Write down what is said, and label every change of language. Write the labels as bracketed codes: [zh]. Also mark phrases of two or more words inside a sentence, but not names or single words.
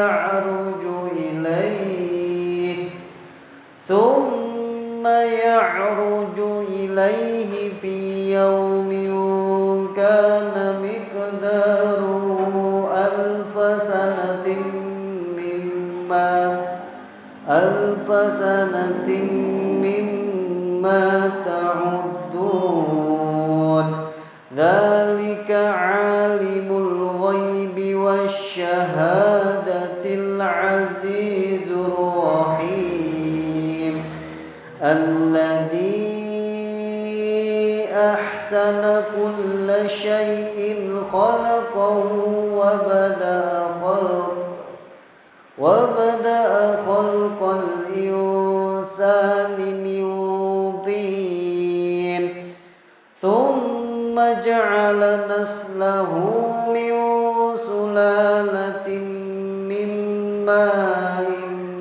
[ar] يعرج إليه في يوم كان مقداره ألف سنة مما تعدون. ذلك عالم الغيب والشهادة العزيز الرحيم الذي أحسن كل شيء خلقه وبدأ خلق الإنسان من طين ثم جعل نسله من سلالة من ماء